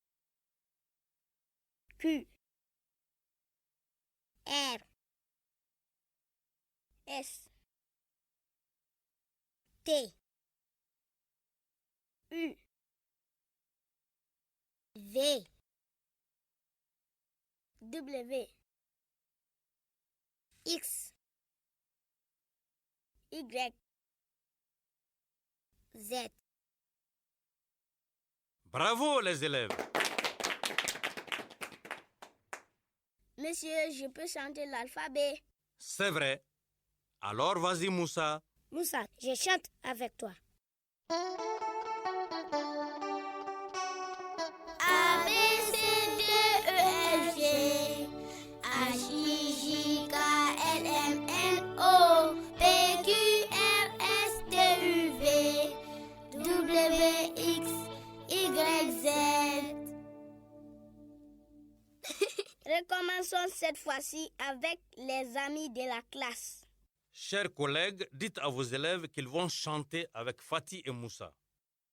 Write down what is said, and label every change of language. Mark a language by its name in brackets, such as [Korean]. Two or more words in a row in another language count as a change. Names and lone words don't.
[French] Q, R, S, T, U, V, W, X, Y, Z. Bravo les élèves. Monsieur, je peux chanter l'alphabet. C'est vrai. Alors vas-y Moussa. Moussa, je chante avec toi. A, B, C, D, E, F, G, H, I, J, K, L, M, N, O, P, Q, R, S, T, U, V, W, X, Y, Z. Recommençons cette fois-ci avec les amis de la classe. Chers collègues, dites à vos élèves qu'ils vont chanter avec Fatih et Moussa.